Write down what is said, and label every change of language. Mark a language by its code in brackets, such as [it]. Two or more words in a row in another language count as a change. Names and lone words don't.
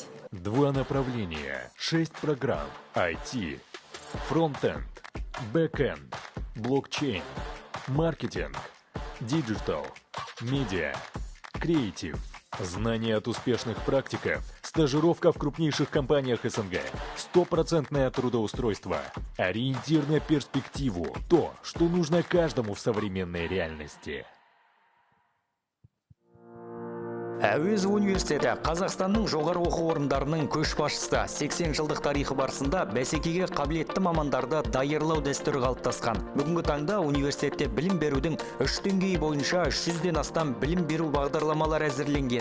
[ru] 2 направления, 6 программ: IT, фронтенд, бэкенд, блокчейн, маркетинг, диджитал, медиа, креатив, знания от успешных практиков, стажировка в крупнейших компаниях СНГ, 100% трудоустройство, ориентир на перспективу, то, что нужно каждому в современной реальности. [kk] Әуезов университеті Қазақстанның жоғары оқу орындарының көшбасшысы. 80 жылдық тарихы барысында бәсекеге қабілетті мамандарды даярлау дәстүрі қалыптасқан. Бүгінгі таңда университетте білім берудің 3 деңгейі бойынша 300-ден астам білім беру бағдарламалар әзірленген.